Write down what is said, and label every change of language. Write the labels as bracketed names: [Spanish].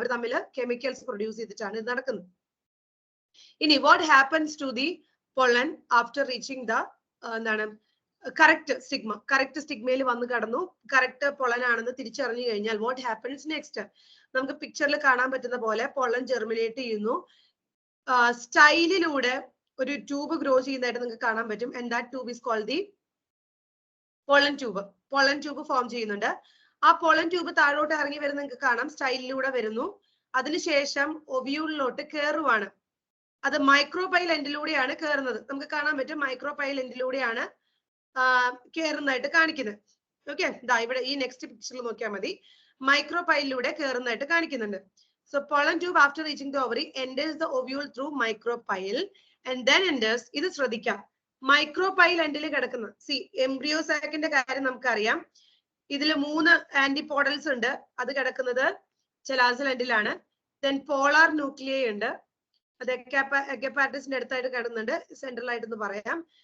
[Malayalam] അവർ തമ്മിൽ chemicals produce ചെയ്തിട്ടാണ് ഇത് നടക്കുന്നത്. [English] ഇനി what happens to the pollen after reaching the എന്താണ് correct stigma? [Malayalam] കറക്റ്റ് സ്റ്റിഗ്മയിൽ വന്ന് കടന്നു, കറക്റ്റ് പൊളൻ ആണെന്ന് തിരിച്ചറിഞ്ഞു കഴിഞ്ഞാൽ [English] what happens next? [Malayalam] നമുക്ക് പിക്ചറിൽ കാണാൻ പറ്റുന്ന പോലെ പൊളൻ ജെർമിനേറ്റ് ചെയ്യുന്നു. സ്റ്റൈലിലൂടെ ഒരു ട്യൂബ് ഗ്രോ ചെയ്യുന്നതായിട്ട് നിങ്ങൾക്ക് കാണാൻ പറ്റും. [English] And that tube is called the pollen tube. [Malayalam] Pollen tube form ചെയ്യുന്നുണ്ട്. ആ പൊളൻ ട്യൂബ് താഴോട്ട് ഇറങ്ങി വരുന്ന നിങ്ങൾക്ക് കാണാം, സ്റ്റൈലിലൂടെ വരുന്നു. അതിനുശേഷം ഒവ്യൂളിലോട്ട് കയറുവാണ്. അത് മൈക്രോപൈൽ എൻഡിലൂടെയാണ് കയറുന്നത്. നമുക്ക് കാണാൻ പറ്റും മൈക്രോപൈൽ എൻഡിലൂടെയാണ് കയറുന്നതായിട്ട് കാണിക്കുന്നത്. ഓക്കെ, ഇവിടെ ഈ നെക്സ്റ്റ് പിക്ചറിൽ നോക്കിയാൽ മതി, മൈക്രോപൈലിലൂടെ കയറുന്നതായിട്ട് കാണിക്കുന്നുണ്ട്. [English] So pollen tube after reaching the ovary enters the ovule through micropyle and then enters. [Malayalam] ഇത് ശ്രദ്ധിക്കാം, മൈക്രോപൈൽ എൻഡിൽ കിടക്കുന്ന എംബ്രിയോ സാക്കിന്റെ കാര്യം നമുക്കറിയാം. ഇതിൽ 3 ആന്റിപോഡൽസ് ഉണ്ട്. അത് കിടക്കുന്നത് ചെലാസൽ എൻഡിലാണ്. ദെൻ പോളാർ ന്യൂക്ലിയൈ ഉണ്ട്, അത് എഗപ്പാർട്ടസിന്റെ അടുത്തായിട്ട് കിടന്നുണ്ട്, സെൻട്രൽ ആയിട്ടെന്ന് പറയാം.